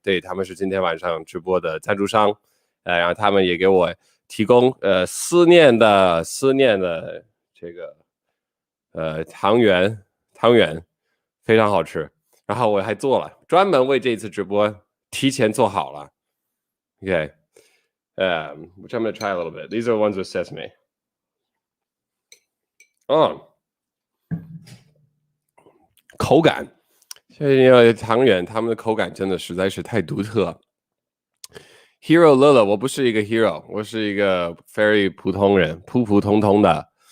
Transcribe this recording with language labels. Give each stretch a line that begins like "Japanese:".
Chinese: 对，他们是今天晚上直播的赞助商，然后他们也给我提供思念的这个汤圆非常好吃。然后我还做了，专门为这次直播提前做好了。
English: Okay, which I'm going to try a little bit. These are the ones with sesame.
Chinese: 口感，因为汤圆他们的口感真的实在是太独特。 Hero 乐乐，我不是一个 hero， 我是一个 very 普通人，普普通通的。